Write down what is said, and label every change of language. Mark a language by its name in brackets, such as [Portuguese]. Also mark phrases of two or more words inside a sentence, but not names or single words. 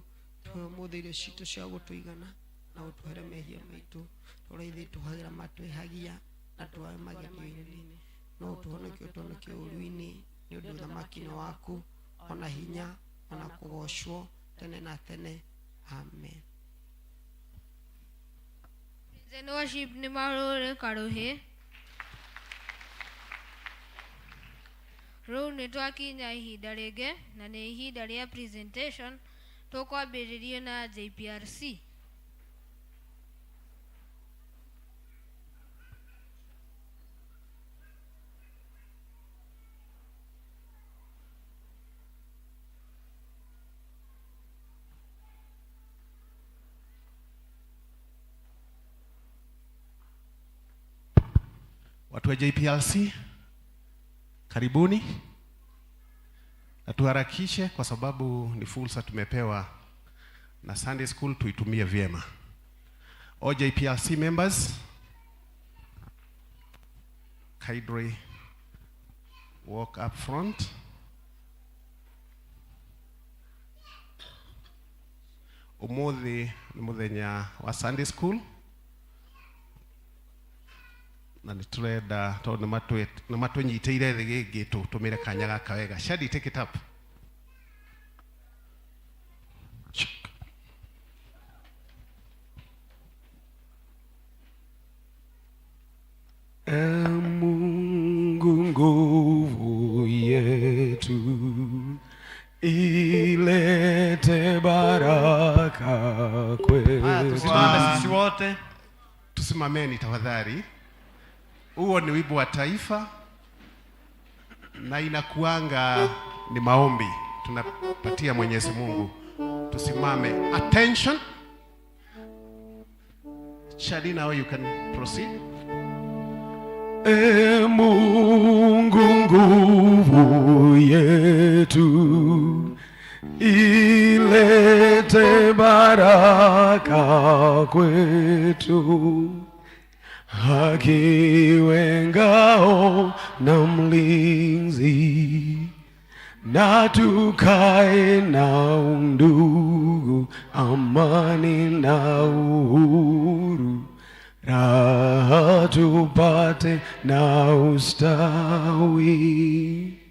[Kikuyu] Mũthĩ irio citũ cia gũtũigana na ũtũhere mehia maitũ, torĩa ithuĩ tũhagĩra matwĩhagia na twawe magerio-inĩ, no ũtũhonokie ũtũhonokie ũũru-inĩ, nĩ ũndũ ũthamaki nĩ waku, ona hinya ona kũgocwo tene na tene. Amen. [English] Praise and worship [Kikuyu] nĩ marũrĩ karũhĩ. Rĩu nĩ twakinya ihinda rĩngĩ na nĩ ihinda rĩa presentation. Tũkwambĩrĩria na JPRC. [Swahili] Watu wa JPLC, karibuni. Na tuharakishe kwa sababu ni fursa tumepewa na Sunday School, tuitumie vyema. [English] All JPLC members, kindly walk up front. [Kikuyu] Umuthi ni muthenya wa Sunday School, na niturenda tondu matũnyitĩire thĩ gĩkĩ tũtũmĩre kanya gaka wega. [English] Shadi, take it up. [Swahili] Mungu nguvu yetu, ilete baraka kwetu. Tusimame sisi wote. Tusimameni tafadhali. Huo ni wimbo wa taifa na inakuanga ni maombi tunapatia Mwenyezi Mungu. Tusimame. [English] Attention. Shadi, now you can proceed. [Swahili] E Mungu nguvu yetu, ilete baraka kwetu, akiwe ngao na mlinzi, na tukae na undugu, amani na uhuru, raha tupate na ustawi.